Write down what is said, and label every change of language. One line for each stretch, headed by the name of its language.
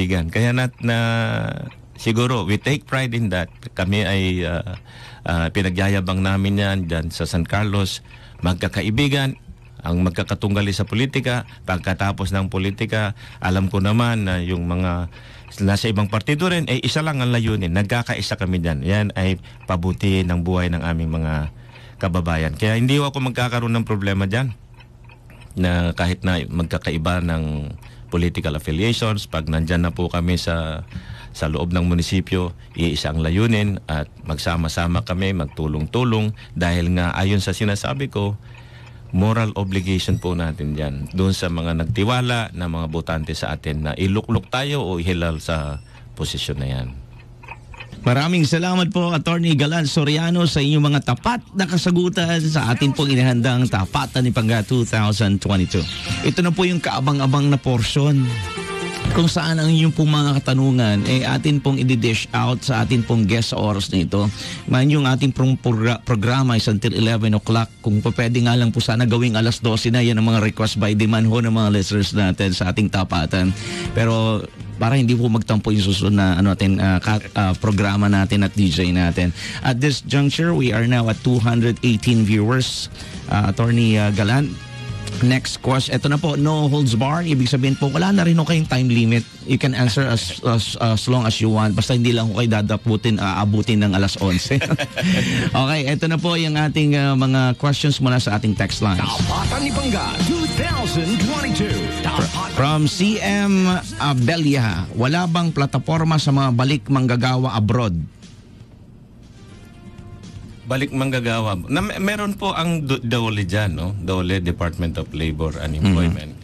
Filipino: Kaya siguro,
English: we take pride in that.
Filipino: Kami ay pinagyayabang namin yan dyan sa San Carlos. Magkakaibigan, ang magkakatunggali sa politika. Pagkatapos ng politika, alam ko naman na yung mga nasa ibang partido rin, ay isa lang ang layunin. Nagkakaisa kami dyan. Yan ay pabuti ng buhay ng aming mga kababayan. Kaya hindi ako magkakaroon ng problema dyan. Na kahit na magkakaiba ng political affiliations, pag nandyan na po kami sa loob ng munisipyo, iisa ang layunin at magsama-sama kami, magtulong-tulong dahil nga ayon sa sinasabi ko, moral obligation po natin dyan doon sa mga nagtiwala na mga botante sa atin na iluklok tayo o ihilal sa posisyon na yan. Maraming salamat po, Attorney Galan Soriano, sa inyong mga tapat na kasagutan sa atin pong inihandang Tapatan ni Pangga 2022. Ito na po yung kaabang-abang na portion kung saan ang inyong pong mga katanungan atin pong i-dish out sa atin pong guest sa oras na ito. Man yung ating programa
English: is until 11 o'clock.
Filipino: Kung pwede nga lang po sana gawing alas 12 na, yan ang mga
English: request by demand
Filipino: ho ng mga listeners natin sa ating tapatan. Pero para hindi po magtampo yung susunod na programa natin at DJ natin.
English: At this juncture, we are now at 218 viewers. Attorney Galan, next question.
Filipino: Ito na po,
English: no holds bar.
Filipino: Ibig sabihin po, wala na rin ho kayong time limit.
English: You can answer as long as you want.
Filipino: Basta hindi lang ho kayo aabutin ng alas 11. Okay, ito na po yung ating mga questions mula sa ating text line. Tapatan ni Pangga 2022. From CM Abelia, wala bang plataforma sa mga balik manggagawa abroad? Balik manggagawa. Meron po ang DOLE dyan, no?
English: DOLE, Department of Labor and Employment.